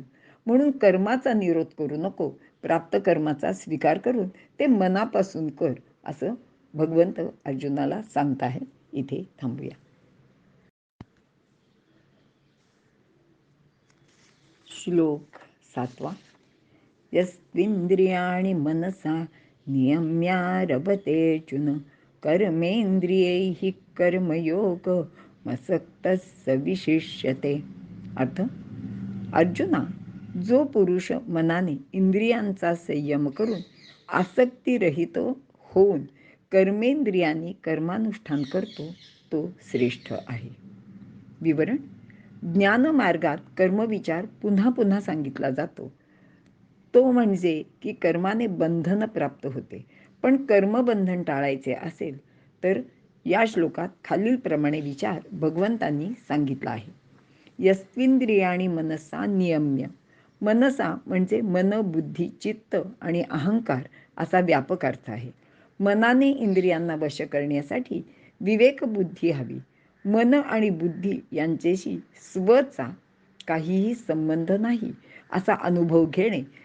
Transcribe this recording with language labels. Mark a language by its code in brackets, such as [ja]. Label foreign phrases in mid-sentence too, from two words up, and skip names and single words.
[mr] म्हणून कर्माचा निरोध करू नको, प्राप्त कर्माचा स्वीकार करून ते मनापासून कर, असं भगवंत अर्जुनाला सांगत आहेत. इथे थांबूया. श्लोक 7. [sa] यस्त्विंद्रियाणि मनसा नियम्यारभतेऽर्जुन कर्मेंद्रियैः कर्मयोग मसक्तः स विशिष्यते. [mr] अर्थ: अर्जुना, जो पुरुष मनाने इंद्रियांचा संयम करून आसक्तीरहित होऊन कर्मेंद्रियांनी कर्मानुष्ठान करतो तो श्रेष्ठ आहे. विवरण: ज्ञानमार्गात कर्मविचार पुन्हा पुन्हा सांगितला जातो. तो म्हणजे की कर्माने बंधन प्राप्त होते. पण कर्मबंधन टाळायचे असेल तर या श्लोकात खालीलप्रमाणे विचार भगवंतांनी सांगितला आहे. [sa] यस्त्विंद्रियाणि मनसा नियम्य. [mr] मनसा म्हणजे मन, बुद्धी, चित्त आणि अहंकार असा व्यापक अर्थ आहे. मनाने इंद्रियांना वश करण्यासाठी विवेक बुद्धी हवी. मन आणि बुद्धी यांच्याशी स्वचा काहीही संबंध नाही असा अनुभव घेणे.